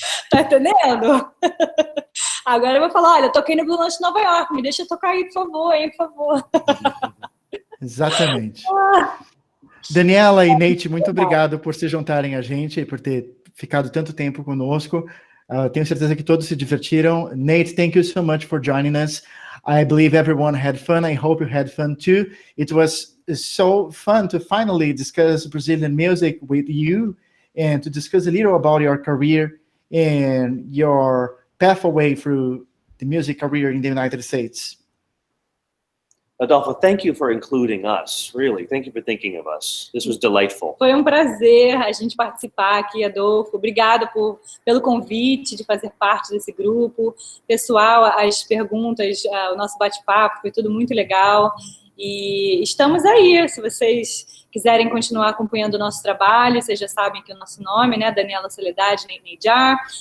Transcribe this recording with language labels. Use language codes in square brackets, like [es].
[pt] Tá entendendo? Agora eu vou falar, olha, eu toquei no Blue Note de Nova York, me deixa tocar aí, por favor, hein, por favor. Exatamente. Daniela e Nate, muito obrigado por se juntarem a gente e por ter ficado tanto tempo conosco. Tenho certeza que todos se divertiram. [en] Nate, thank you so much for joining us. I believe everyone had fun. I hope you had fun too. It was so fun to finally discuss Brazilian music with you and to discuss a little about your career and your path away through the music career in the United States. Adolfo, thank you for including us. Really, thank you for thinking of us. This was delightful. [pt] Foi um prazer a gente participar aqui, Adolfo. Obrigada pelo convite de fazer parte desse grupo. Pessoal, as perguntas, o nosso bate-papo, foi tudo muito legal. E estamos aí, se vocês quiserem continuar acompanhando o nosso trabalho, vocês já sabem que o nosso nome, né, Daniela Soledade, Neyjar.